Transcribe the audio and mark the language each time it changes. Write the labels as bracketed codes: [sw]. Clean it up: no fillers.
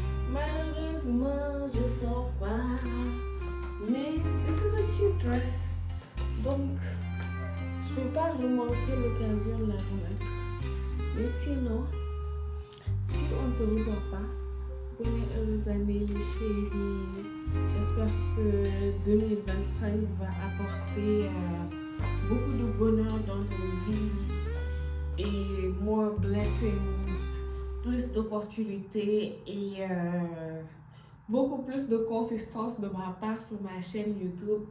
[fr] Malheureusement, je sors pas. Mais [en] this is a cute dress. [fr] Donc, je ne vais pas remanquer l'occasion de la remettre. Mais sinon, si on ne se revoit pas, bonne heureuse année les chéris. J'espère que 2025 va apporter beaucoup de bonheur dans nos vies et [en] more blessings, [fr] plus d'opportunités et beaucoup plus de consistance de ma part sur ma chaîne YouTube.